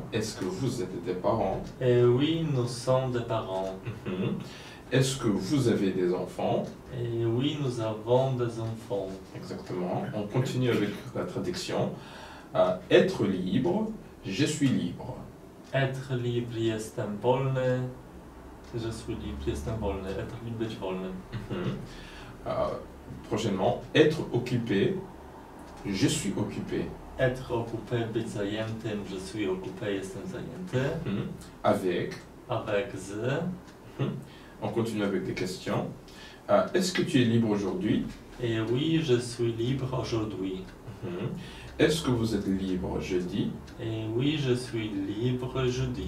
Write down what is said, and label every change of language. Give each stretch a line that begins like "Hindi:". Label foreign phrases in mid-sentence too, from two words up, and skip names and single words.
French: Est-ce que vous êtes des parents? Oui, nous sommes des parents. Est-ce que vous avez des enfants? Oui, nous avons des enfants. Exactement. On continue avec la traduction. Être libre, je suis libre. Être libre,
Polish: jestem wolny.
French: Je suis libre,
Polish: jestem wolny.
French: Être libre,
Polish: być wolny.
French: Prochainement, être occupé, je suis occupé. Être occupé,
Polish: być zajętym.
French: Je suis occupé,
Polish: jestem zajęty.
French: Avec. Avec z. On continue avec des questions. Est-ce que tu es libre aujourd'hui? Oui, je suis libre aujourd'hui. Est-ce que vous êtes libre jeudi? Oui, je suis libre jeudi.